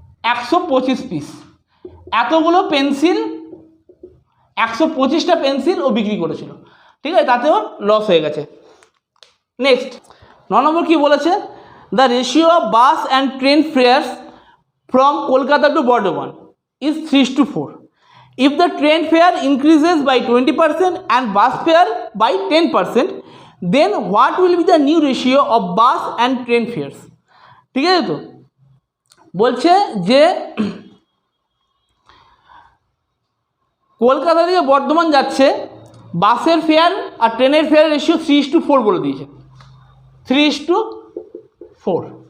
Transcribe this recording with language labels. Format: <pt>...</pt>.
<bn>125 piece, এতগুলো pencil 125টা pencil ও বিক্রি করেছিল, ঠিক আছে, তাতেও লস হয়ে গেছে।</bn> <en>next</en> <bn>9 নম্বর কী বলেছে,</bn> <en>The ratio of bus and train fares from Kolkata to Bardhaman is 3:4. If the train fare increases by 20% and bus fare by 10%, then what will be the new ratio of bus and train fares?</en> <bn>ঠিক আছে, তো বলছে যে কলকাতা থেকে বর্ধমান যাচ্ছে, বাসের fair আর ট্রেনের fair ratio 3:4 বলে দিয়েছে, 3:4।</bn>